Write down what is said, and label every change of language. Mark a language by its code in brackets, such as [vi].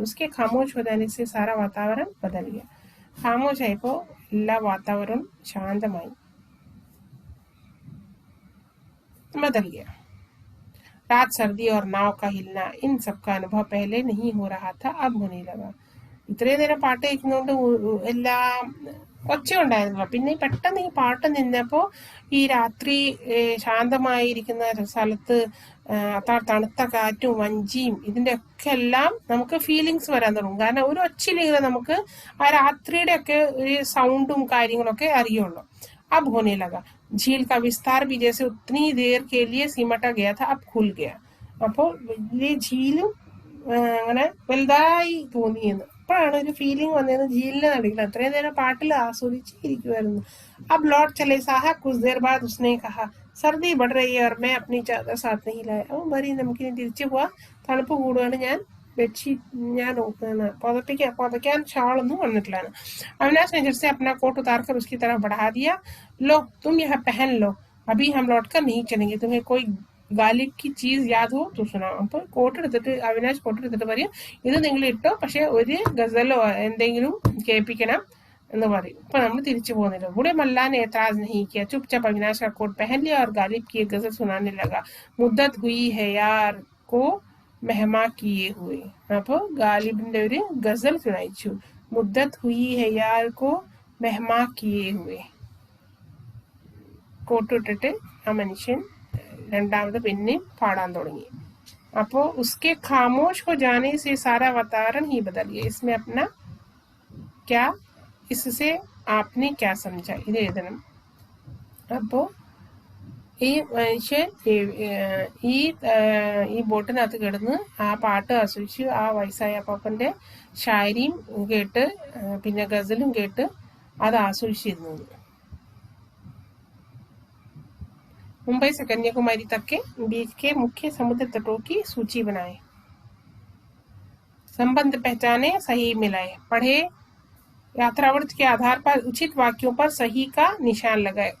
[hi] उसके खामोश हो जाने से सारा वातावरण बदल गया. [ml] खामोश ആയപ്പോൾ എല്ലാ വാതാവരണം ശാന്തമായി, [hi] बदल गया. रात, सर्दी और नाव का हिलना, इन सब का अनुभव पहले नहीं हो रहा था, अब होने लगा. [ml] ഇത്രയും നേരം പാട്ട് കേൾക്കുന്നതുകൊണ്ട് എല്ലാം ഒച്ച ഉണ്ടായിരുന്നില്ല. പിന്നെ പെട്ടെന്ന് ഈ പാട്ട് നിന്നപ്പോൾ ഈ രാത്രി ശാന്തമായിരിക്കുന്ന സ്ഥലത്ത് തണുത്ത കാറ്റും വഞ്ചിയും ഇതിന്റെ ഒക്കെ എല്ലാം നമുക്ക് ഫീലിങ്സ് വരാൻ തുടങ്ങും. കാരണം ഒരു ഒച്ചയിലിങ്ങനെ നമുക്ക് ആ രാത്രിയുടെ ഒക്കെ ഒരു സൗണ്ടും കാര്യങ്ങളൊക്കെ അറിയുള്ളൂ. [hi] अब होने लगा. झील का विस्तार भी जैसे उतनी देर के लिए सिमटा गया था, अब खुल गया. [ml] അപ്പോൾ വലിയ झीലും അങ്ങനെ വലുതായി തോന്നിയെന്ന് അപ്പോഴാണ് ഒരു ഫീലിംഗ് വന്നത്. झीലിനെ നടുക്കില്ല. അത്രയും നേരം പാട്ടിൽ ആസ്വദിച്ചിരിക്കുമായിരുന്നു. [hi] अब लौट चले साहब. कुछ देर बाद उसने कहा, सर्दी बढ़ रही है और मैं अपनी चादर साथ नहीं लाया. [ml] അവൻ പറയും നമുക്കിനി തിരിച്ചു പോവാ, തണുപ്പ് കൂടുകയാണ്, ഞാൻ बेडशीट ഞാൻ പുതയ്ക്കാൻ ഷാളൊന്നും വന്നിട്ടില്ലാണ്. [hi] अविनाश ने झट से अपना कोट उतार कर उसकी तरफ बढ़ा दिया. लो तुम यह पहन लो, अभी हम लौटकर नहीं चलेंगे. तुम्हें कोई ഗാലിബ് की चीज याद हो तो सुनाओ. [ml] അപ്പൊ കോട്ട് എടുത്തിട്ട് അവിനാശ് കോട്ട് എടുത്തിട്ട് പറയും, ഇത് നിങ്ങൾ ഇട്ടോ, പക്ഷെ ഒരു ഗസലോ എന്തെങ്കിലും കേൾപ്പിക്കണം എന്ന് പറയും. ഇപ്പൊ നമ്മൾ തിരിച്ചു പോകുന്നില്ല. [hi] बूढ़े मल्ला ने एतराज नहीं किया. चुपचाप अविनाश का कोट पहन लिया और गालिब की एक गजल सुनाने लगा. मुद्दत हुई है यार को മെഹമാ കിയേ ഹുവേ. [ml] അപ്പോൾ ഗാലിബിന്റെ ഒരു ഗസൽ സുനായിച്ചു. [hi] മുദ്ദത്ത് ഹുയി ഹെ യാർ കോ മെഹമാ കിയേ ഹുവേ. [ml] കോട്ടിട്ടിട്ട് ആ മനുഷ്യൻ രണ്ടാമത് പിന്നെ പാടാൻ തുടങ്ങി. [hi] അപ്പോൾ ഉസ്കെ ഖാമോഷ് ഹോ ജാനെ സെ സാരാ വാതാവरण ही बदल गया. इसमें अपना क्या, इससे आपने क्या समझा, [ml] ഇത് എഴുതണം. അപ്പോൾ ഈ മനുഷ്യൻ ഈ ബോട്ടിനകത്ത് കിടന്ന് ആ പാട്ട് ആസ്വദിച്ച് ആ വയസ്സായ അപ്പാപ്പന്റെ ഷായരിയും കേട്ട് പിന്നെ ഗസലും കേട്ട് അത് ആസ്വദിച്ചിരുന്നു. [hi] मुंबई से कन्याकुमारी तक के बीच के मुख्य समुद्र तटों की सूची बनाए, संबंध पहचाने, सही मिलाए, पढ़े, यात्रावर्त के आधार पर उचित वाक्यों पर सही का निशान लगाए.